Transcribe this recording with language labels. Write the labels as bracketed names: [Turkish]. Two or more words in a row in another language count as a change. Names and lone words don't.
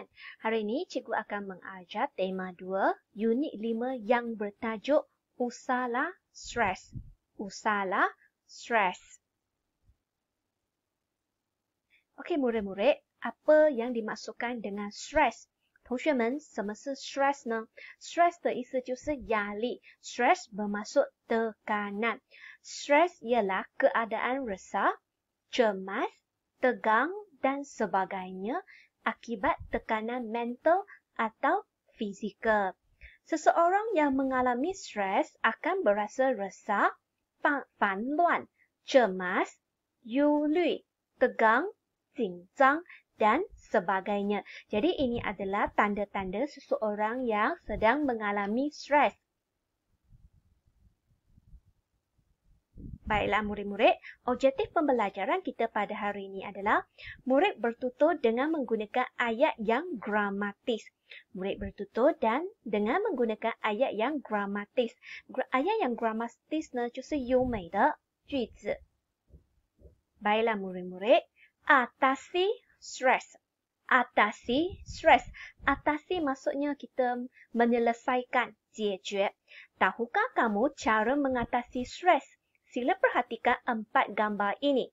[Malay] Hari ini Cikgu akan mengajar tema 2, unit 5 yang bertajuk Usahalah Stres. Usahalah Stres. Okey murid-murid, apa yang dimaksudkan dengan stres? [Chinese] 同学们，什么是 stress 呢？ stress 的意思就是压力。 [Malay] stress bermaksud tekanan. Stress ialah keadaan resah, cemas, tegang dan sebagainya akibat tekanan mental atau fizikal. Seseorang yang mengalami stres akan berasa resah, 烦乱, cemas, 忧虑, tegang, 紧张 dan sebagainya. Jadi ini adalah tanda-tanda seseorang yang sedang mengalami stres. Baiklah murid-murid, objektif pembelajaran kita pada hari ini adalah murid bertutur dengan menggunakan ayat yang gramatis. Murid bertutur dan dengan menggunakan ayat yang gramatis. Ayat yang gramatis [Chinese] 呢，就是优美的句子。 [Malay] Baiklah murid-murid, atasi stres. Atasi stres. Atasi maksudnya kita menyelesaikan, [Chinese] 解决. [Malay] Tahukah kamu cara mengatasi stres? Sila perhatikan 4 gambar ini.